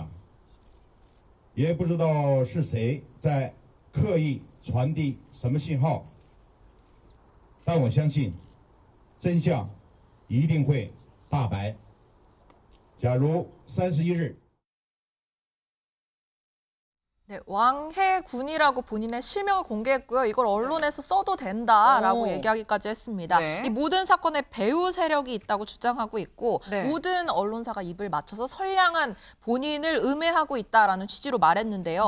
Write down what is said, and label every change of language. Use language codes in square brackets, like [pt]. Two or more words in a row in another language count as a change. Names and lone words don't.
[zh] 也不知道是谁在刻意传递什么信号，但我相信真相一定会大白。假如31日， [ko] 네, 왕해군이라고 본인의 실명을 공개했고요. 이걸 언론에서 써도 된다라고 오. 얘기하기까지 했습니다. 네. 이 모든 사건에 배후 세력이 있다고 주장하고 있고 네. 모든 언론사가 입을 맞춰서 선량한 본인을 음해하고 있다라는 취지로 말했는데요.